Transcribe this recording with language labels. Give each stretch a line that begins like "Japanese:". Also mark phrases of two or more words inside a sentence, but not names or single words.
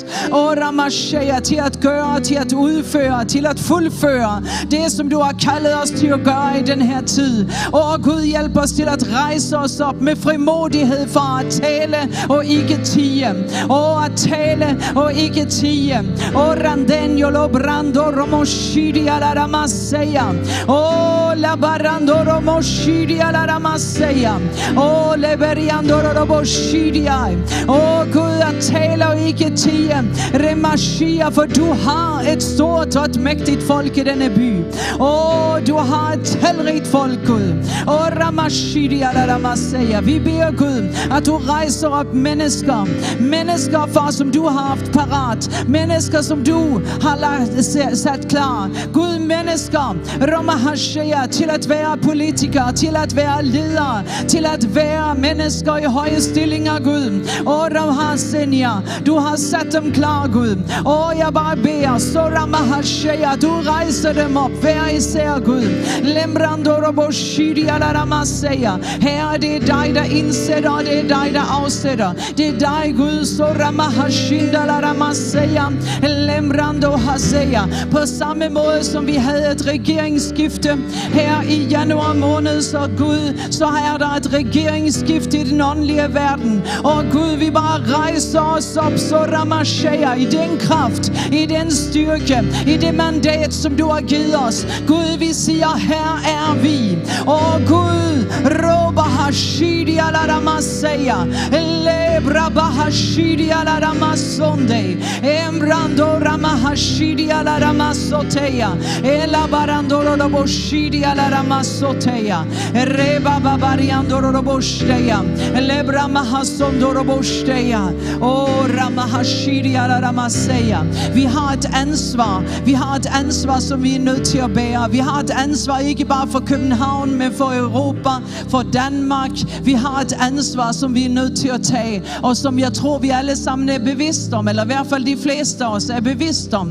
Danish: Ramashaya, til at gøre, til at udføre, til at fuldføre det, som du har kaldet os til at gøre i den her tid. Gud, hjælp os til at rejse os op med frimodighed for at tale og ikke tie. At tale og ikke tie. Randenyo lo brando romoshidi ala ramasaya. Labarando romoshidi ala ramasaya. Leberiando romoshidi. Gud, at tale og ikke tie. Remashia, for du har et stort og et mægtigt folk i denne by. Du har et talrigt folk, Gud. Ramashidi ala ramasaya. Vi beder Gud, at du rejser op mennesker. Mennesker, far, som du har haft parat. Mennesker, som du har sat klar. Gud, mennesker, Ramahashaya, til at være politikere, til at være ledere, til at være mennesker i høje stillinger, Gud. Ramahasenya, du har sat dem klar, Gud. Jeg bare beder, så Ramahashaya, du rejser dem op, hver især, Gud. Lembrando roboshidi ala ramasaya. Herre, det er dig, der indsætter, og det er dig, der afsætter. Det er dig, Gud, så Ramahashinda ala ramasaya. Lembrando hasaya. På samme måde, som vi havde et regeringsskifte her i januar måned, så Gud, så er der et regeringsskifte i den åndelige verden. Gud, vi bare rejser os op, så Ramashaya, i den kraft, i den styrke, i det mandat, som du har givet os. Gud, vi siger, her er vi. Gud, råber hashidi ala ramasaya. Lebra bahashidi ala ramasonde. Embrando ramahashidi ala ramasoteya. Elabarando roboshidi ala ramasoteya. Reba babariando robosteya. Lebra mahasondo robosteya. Ramahashidi ala ramasaya. Vi har et ansvar. Vi har et ansvar, som vi er nødt til at bære. Vi har et ansvar, ikke bare for København, men for Europa, for Danmark. Vi har et ansvar, som vi er nødt til at tage, og som jeg tror, vi alle sammen er bevidste om, eller i hvert fald de fleste af os er bevidste om.